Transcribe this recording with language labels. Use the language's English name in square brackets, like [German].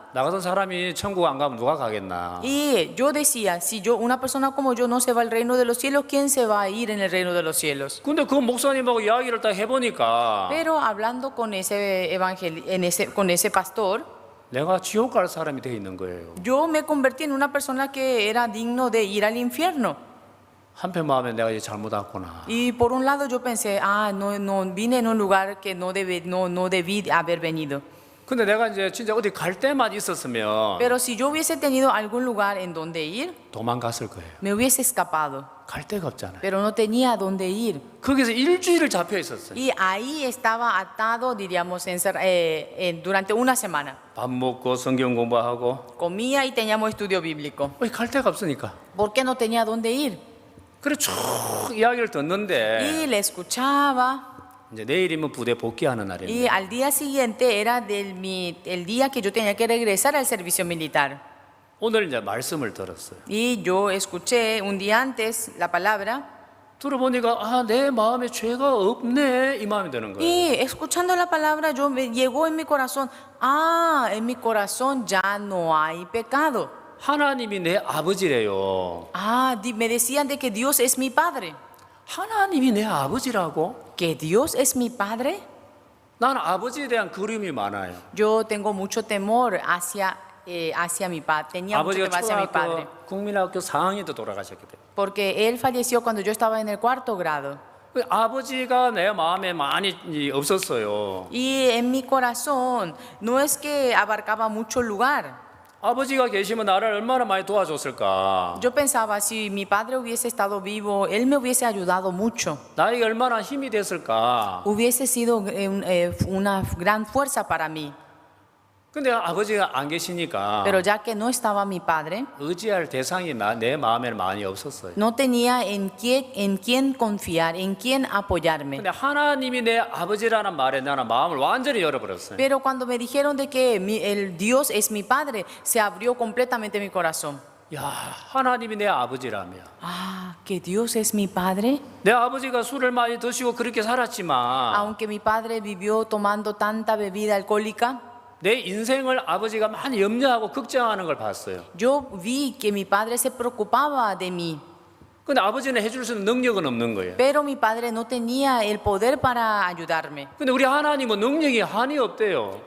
[Korean] 나 같은 사람이 천국 안 가면 누가 가겠나. [Spanish] Y yo decía, si una persona como yo no se va al reino de los cielos, ¿quién se va a ir en el reino de los cielos? [Korean] 근데 그 목사님하고 이야기를 딱 해보니까 [Spanish] Pero hablando con con ese pastor, [Korean] 내가 지옥 갈 사람이 돼 있는 거예요. [Spanish] yo me convertí en una persona que era digno de ir al infierno. [Korean] 한편 마음에 내가 이제 잘못 왔구나. [Spanish] Y por un lado yo pensé, no vine en un lugar que no debí haber venido. [Korean] 근데 내가 이제 진짜 어디 갈 때만 있었으면 [Spanish] Pero si yo hubiese tenido algún lugar en donde ir, [Korean] 도망갔을 거예요. [Spanish] me hubiese escapado. [Korean] 갈 데가 없잖아요. [Spanish] Pero no tenía a dónde ir. [Korean] 거기서 일주일을 잡혀 있었어요. [Spanish] Y ahí estaba atado, diríamos, durante una semana. [Korean] 밥 먹고 성경 공부하고 [Spanish] Comía y teníamos estudio bíblico. [Korean] 갈 데가 없으니까. [Spanish] ¿Por qué no tenía a dónde ir? [Korean] 그래 쭉 이야기를 듣는데 [Spanish] Y le escuchaba. [Korean] 이제 내일이면 부대 복귀하는 날입니다. [Spanish] al día siguiente era el día que yo tenía que regresar al servicio militar. [Korean] 오늘 이제 말씀을 들었어요. [Spanish] Y yo escuché un día antes la palabra. [Korean] 들어보니까 아, 내 마음에 죄가 없네 이 마음이 드는 거예요. [Spanish] Y escuchando la palabra, llegó en mi corazón, en mi corazón ya no hay pecado. [Korean] 하나님이 내 아버지래요. [Spanish] Me decían de que Dios es mi Padre. [Korean] 하나님이 내 아버지라고? [Spanish] ¿Que Dios es mi Padre? [Korean] 나는 아버지에 대한 그림이 많아요. [Spanish] Yo tengo mucho temor hacia mi padre. Tenía mucho [Korean] 아버지가 [Spanish] temor hacia mi padre. [Korean] 초등학교 국민학교 4학년 때 돌아가셨기 때문에. [Spanish] Porque él falleció cuando yo estaba en el 4º grado. [Korean] 아버지가 내 마음에 많이 없었어요. [Spanish] Y en mi corazón no es que abarcaba mucho lugar. [Korean] 아버지가 계시면 나를 얼마나 많이 도와줬을까. [Spanish] Yo pensaba, si mi padre hubiese estado vivo, él me hubiese ayudado mucho. [Korean] 나에게 얼마나 힘이 됐을까. [Spanish] Hubiese sido una gran fuerza para mí. [Korean] 근데 아버지가 안 계시니까 [Spanish] Pero ya que no estaba mi padre, [Korean] 의지할 대상이 내 마음에 많이 없었어요. [Spanish] no tenía en quién confiar, en quién apoyarme. [Korean] 근데 하나님이 내 아버지라는 말에 나는 마음을 완전히 열어버렸어요. [Spanish] Pero cuando me dijeron de que el Dios es mi padre, se abrió completamente mi corazón. [Korean] 야, 하나님이 내 아버지라며. [Spanish] Que Dios es mi padre. [Korean] 내 아버지가 술을 많이 드시고 그렇게 살았지만 [Spanish] Aunque mi padre vivió tomando tanta bebida alcohólica, [Korean] 내 인생을 아버지가 많이 염려하고 걱정하는 걸 봤어요. [Spanish] yo vi que mi padre se preocupaba de mí. [Korean] 근데 아버지는 해줄 수 있는 능력은 없는 거예요. [Spanish] Pero mi padre no tenía el poder para ayudarme. [Korean] 근데 우리 하나님은 능력이 한이 없대요.